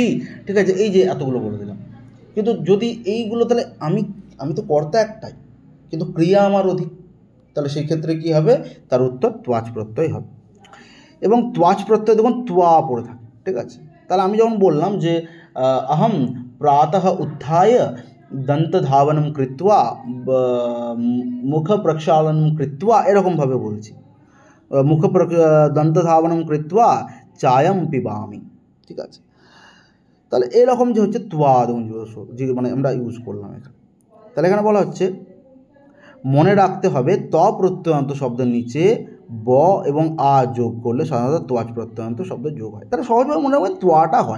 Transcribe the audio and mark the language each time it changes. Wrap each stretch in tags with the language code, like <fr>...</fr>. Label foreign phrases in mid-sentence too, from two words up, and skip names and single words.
<bn>ঠিক আছে, এই যে এতগুলো বলে দিলাম, কিন্তু যদি এইগুলো, তাহলে আমি তো কর্তা একটাই, কিন্তু ক্রিয়া আমার অধিক, তাহলে সেই ক্ষেত্রে কী হবে, তার উত্তর ত্বাচ প্রত্যয় হবে। এবং ত্বাচ প্রত্যয় দেখুন ত্বা পড়ে থাকে। ঠিক আছে, তাহলে আমি যখন বললাম যে</bn> <sa>अहम प्रातः उत्थाय दन्तधावनं कृत्वा मुख प्रक्षालनं कृत्वा,</sa> <bn>এরকমভাবে বলছি,</bn> <sa>দন্তধাবनं कृत्वा চায়ম পিবামি।</sa> <bn>ঠিক আছে, তাহলে এরকম যে হচ্ছে ত্বা দেখুন, যে মানে আমরা ইউজ করলাম এখানে। তাহলে এখানে বলা হচ্ছে মনে রাখতে হবে ত প্রত্যয়ান্ত শব্দের নিচে ব এবং আ যোগ করলে সাধারণত ত্বাচ প্রত্যয়ান্ত শব্দ যোগ হয়, তাহলে সহজভাবে মনে রাখবেন ত্বাটা হয়।</bn>